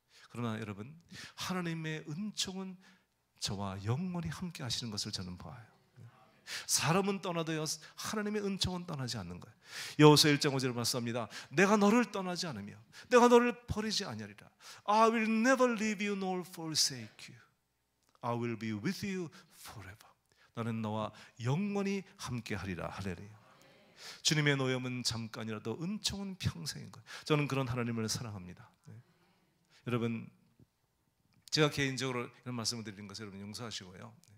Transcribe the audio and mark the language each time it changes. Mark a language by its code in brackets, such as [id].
[ko] 그러나 여러분, 하나님의 은총은 저와 영원히 함께 하시는 것을 저는 봐요. 사람은 떠나도요 하나님의 은총은 떠나지 않는 거예요. 여호수아 1장 5절을 말씀합니다. 내가 너를 떠나지 않으며 내가 너를 버리지 아니하리라. [en] I will never leave you nor forsake you. I will be with you forever. [ko] 나는 너와 영원히 함께하리라. 할렐루야. 주님의 노염은 잠깐이라도 은총은 평생인 거예요. 저는 그런 하나님을 사랑합니다. 여러분, 제가 개인적으로 이런 말씀을 드리는 것을 여러분 용서하시고요.